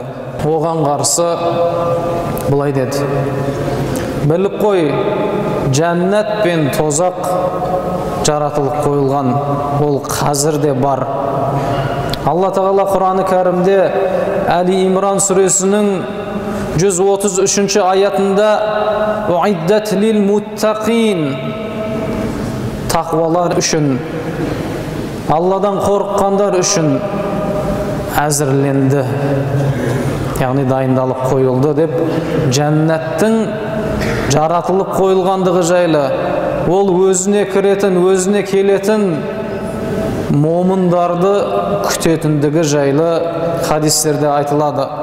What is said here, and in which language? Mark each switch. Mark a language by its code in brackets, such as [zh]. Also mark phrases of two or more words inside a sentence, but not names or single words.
[kk] Оған қарсы былай деді: біліп қой, жәннат пен тозақ жаратылып қойылған, ол қазір де бар. Алла Тағала Құраны кәрімде Әли Имран сүресінің 133 аятында [ar] «أعدت للمتقين» [kk] тақуалар үшін, Алладан қорыққандар үшін әзірленді, яғни дайындалып қойылды деп, жәннаттың жаратылып қойылғандығы жайлы, ол өзіне кіретін, өзіне келетін момындарды күтетіндігі жайлы хадистерде айтылады.